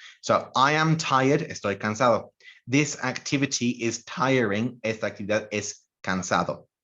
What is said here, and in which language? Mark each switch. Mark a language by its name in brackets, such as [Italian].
[English] So I am tired, [Spanish] estoy cansado. [English] This activity is tiring. [Spanish] Esta actividad es cansado.